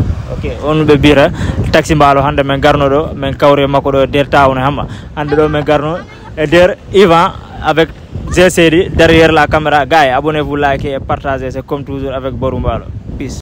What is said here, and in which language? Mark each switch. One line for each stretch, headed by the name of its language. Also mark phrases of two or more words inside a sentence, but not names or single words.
Fula: Ok, on ɓe bira taxi mbalo hande men garno ɗo men kawre makko ɗo der tawne hamma hande ɗo men garno e der Ivan
French: avec GCD derrière la caméra. Gars, abonnez-vous, likez et partagez, c'est comme toujours avec Barou Mbalo. Peace.